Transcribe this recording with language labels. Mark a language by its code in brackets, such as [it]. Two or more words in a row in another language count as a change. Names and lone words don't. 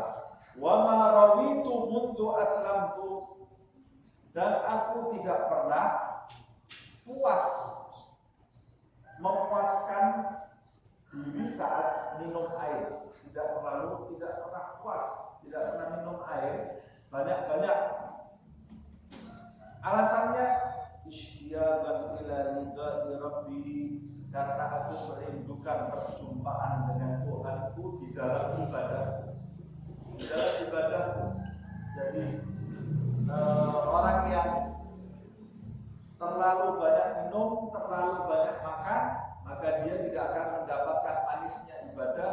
[ar] وما رويت منذ أسلمت, [id] dan aku tidak pernah puas, memuaskan diri saat minum air. Tidak pernah puas, tidak pernah minum air banyak-banyak. Alasannya [ar] اشتياقا إلى لقاء ربي, [id] karena aku merindukan perjumpaan dengan Tuhanku di dalam ibadahku. Di dalam ibadahku. Jadi orang yang terlalu banyak minum, terlalu banyak makan, maka dia tidak akan mendapatkan manisnya ibadah.